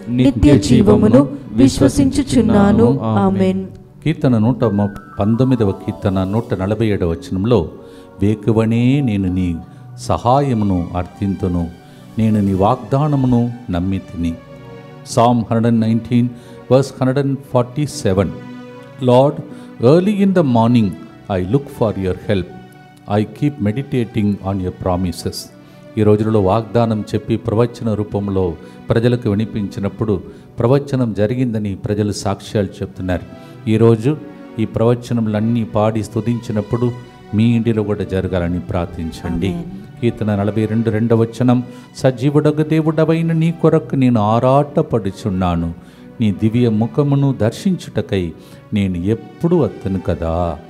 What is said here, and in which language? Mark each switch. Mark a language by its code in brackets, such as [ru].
[te] నిత్య జీవమును విశ్వసించుచున్నాను. ఆమేన్. కీర్తన 119వ కీర్తన 147వ వచనంలో, వేకువనే నేను నీ సహాయమును అర్థింతును, నేను నీ వాగ్దానమును నమ్మితిని. [en] Psalm 119 verse 147. Lord, early in the morning I look for your help. I keep meditating on your promises. [te] ఈ రోజులలో వాగ్దానం చెప్పి ప్రవచన రూపంలో ప్రజలకు వినిపించినప్పుడు ప్రవచనం జరిగిందని ప్రజలు సాక్ష్యాలు చెప్తున్నారు. ఈరోజు ఈ ప్రవచనములన్నీ పాడి స్తుతించినప్పుడు మీ ఇంటిలో కూడా జరగాలని ప్రార్థించండి. కీర్తన 42 రెండవ వచనం, సజీవుడగు దేవుడవైన నీ కొరకు నేను ఆరాటపడుచున్నాను, నీ దివ్య ముఖమును దర్శించుటకై నేను ఎప్పుడు వత్తను కదా.